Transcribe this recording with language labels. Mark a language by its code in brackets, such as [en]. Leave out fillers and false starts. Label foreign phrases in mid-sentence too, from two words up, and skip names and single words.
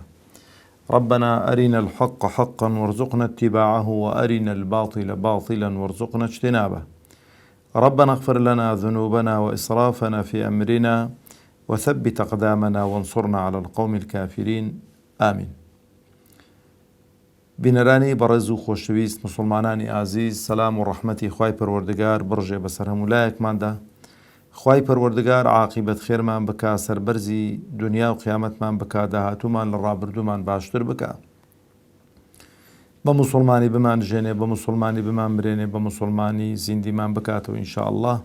[ar] ربنا أرنا الحق حقا وارزقنا اتباعه، وأرنا الباطل باطلا وارزقنا اجتنابه. ربنا اغفر لنا ذنوبنا وإسرافنا في أمرنا وثبت أقدامنا وانصرنا على القوم الكافرين آمين. [ckb] بینەرانی بەڕێز و خۆشەویست مسلمانانی ئازیز، سەلام و ڕەحمەتی خوای پەروەردگار بڕژێ بەسەر هەموو لایەکماندا. خوای پەروەردگار عاقیبەت خێرمان بکا، سەربەرزی دنیا و قیامەتمان بکا، داهاتوومان لە ڕابردوومان باشتر بکا، بە مسلمانی بمان ژێنێ، بە مسلمانی بمان برێنێ، بە مسلمانی زیندیمان بکاتەوە [ar] ئینشاء الله.